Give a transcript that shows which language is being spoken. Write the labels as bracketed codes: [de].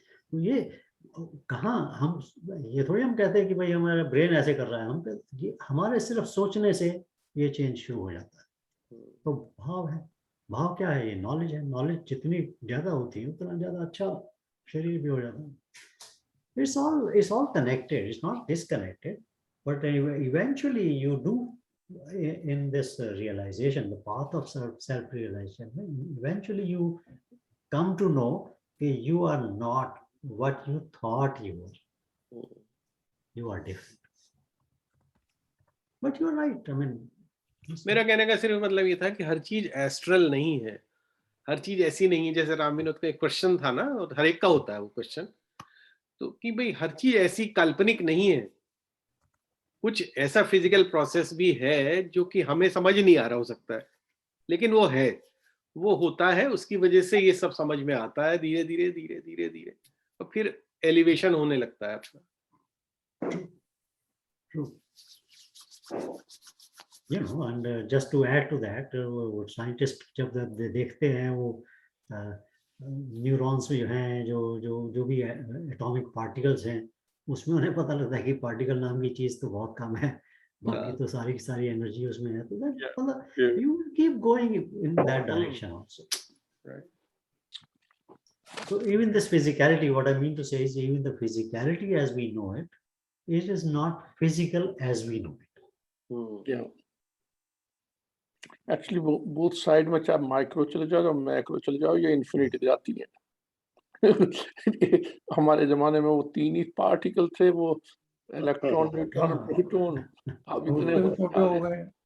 [hi] तो ये कहाँ हम, ये थोड़ी हम कहते हैं कि भाई हमारा ब्रेन ऐसे कर रहा है, हम ये हमारे सिर्फ सोचने से ये चेंज शुरू हो जाता है। तो भाव है, भाव क्या है, ये नॉलेज है, नॉलेज जितनी ज्यादा होती है उतना ज्यादा अच्छा शरीर भी हो जाता है। [en] It's all connected, it's not disconnected, but eventually you do in this realization, the path of self realization, eventually you come to know that you are not what you thought you were. You are different. But you're right. I mean, [hi] मेरा कहने का सिर्फ मतलब ये था कि हर चीज astral नहीं है, हर चीज ऐसी नहीं है। जैसे राम विनोद का एक क्वेश्चन था ना, और हर एक का होता है वो क्वेश्चन, तो कि भाई हर चीज ऐसी काल्पनिक नहीं है, कुछ ऐसा फिजिकल प्रोसेस भी है जो कि हमें समझ नहीं आ रहा हो सकता है, लेकिन वो है, वो होता है, उसकी वजह से ये सब समझ में आता है धीरे धीरे धीरे धीरे धीरे, और फिर एलिवेशन होने लगता है अपना। [en] True. You know, and just to add to that, [hi] वो scientists जब देखते हैं वो न्यूरॉन्स में हैं जो भी एटॉमिक पार्टिकल्स हैं, उसमें उन्हें पता लगता है कि पार्टिकल नाम की चीज तो बहुत कम है, बाकी तो सारी की सारी एनर्जी उसमें है। तो मतलब [en] you keep going in that direction also. Right. So even this physicality, what I mean to say is even the physicality as we know it, it is not physical as we know it. Yeah. [hi] Actually, both side में चाहे micro चले जाओ या macro चले जाओ, ये infinity जाती है। हमारे जमाने में वो 3 ही पार्टिकल थे, वो इलेक्ट्रॉन, न्यूट्रॉन, प्रोटॉन। अब इतने छोटे हो गए।